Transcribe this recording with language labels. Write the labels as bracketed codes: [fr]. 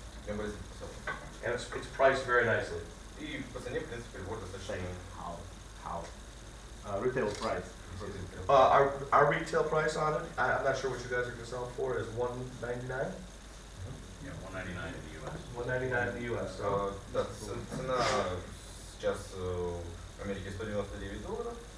[en] And it's priced very nicely. [ru] И по цене, в принципе, прибор достаточно. [en] How? Retail price. Our retail price on it, I'm not sure what you guys are going to sell it for, is $199? Yeah, $199 in the US. $199 in the US. So. [ru] Да, цена сейчас в Америке $199.